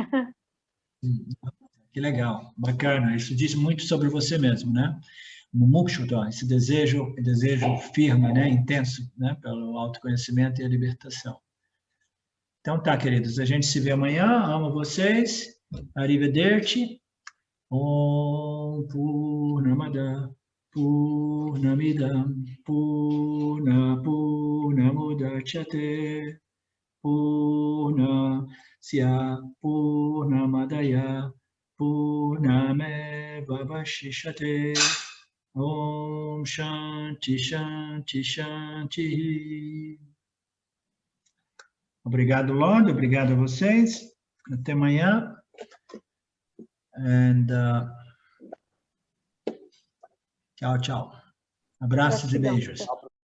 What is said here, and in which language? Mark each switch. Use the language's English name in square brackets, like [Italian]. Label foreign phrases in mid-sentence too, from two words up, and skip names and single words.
[Portuguese] Que legal, bacana. Isso diz muito sobre você mesmo, né? O Mumukshudha, esse desejo firme, né? Intenso, né? Pelo autoconhecimento e a libertação. Então tá, queridos, a gente se vê amanhã. Amo vocês. Arrivederci. [Sanskrit] ॐ पूर्णमद पूर्णमिदम् पूर्णमुदच्यते पूर्णस्य पूर्णमदाय पूर्णमेव वशिशते. ॐ शान्ति शान्ति शान्ति. [Portuguese] Obrigado, Lorde. Obrigado a vocês. Até amanhã. And tchau, tchau. Abraços e beijos.